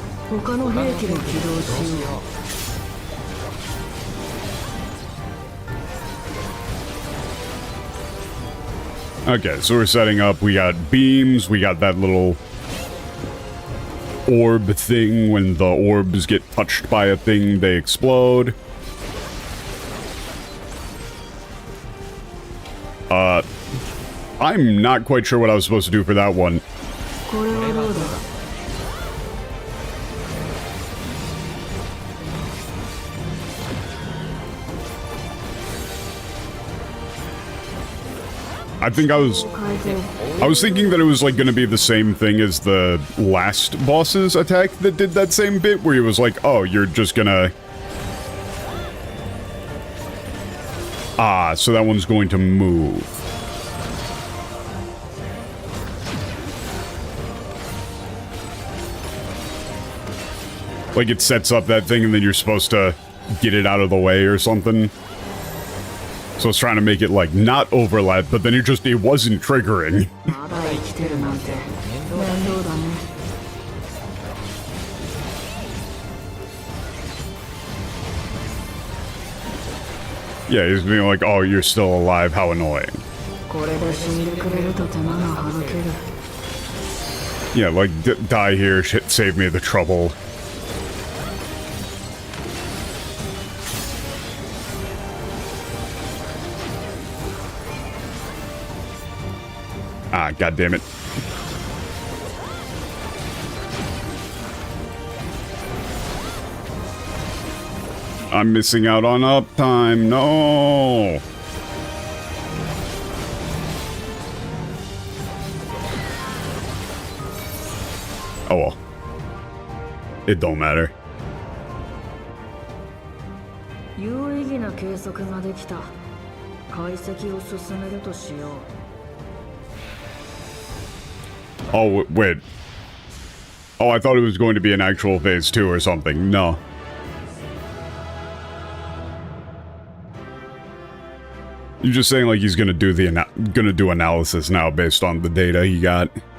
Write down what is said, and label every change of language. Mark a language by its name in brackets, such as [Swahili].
[Japanese] 他の兵器も起動しよう。 [English] Okay, so we're setting up. We got beams. We got that little orb thing. When the orbs get touched by a thing, they explode. I'm not quite sure what I was supposed to do for that one. [Japanese] これはどうだ。 [English] I think I was thinking that it was like going to be the same thing as the last boss's attack that did that same bit where he was like, oh, you're just gonna... Ah, so that one's going to move. Like it sets up that thing and then you're supposed to get it out of the way or something. So I was trying to make it, like, not overlap, but then it wasn't triggering. [Japanese] まだ生きてるなんて面倒だね。 [English] Yeah, he's being like, oh, you're still alive, how annoying. [Japanese] これで死んでくれると手間が省ける。 [English] Yeah, like, die here, shit, save me the trouble. Ah, god damn it. I'm missing out on uptime. No. Oh well. It don't matter. [Japanese] 有意義な計測ができた。解析を進めるとしよう。 [English] Oh, wait. Oh, I thought it was going to be an actual phase 2 or something. No. You're just saying like he's gonna do analysis now based on the data he got.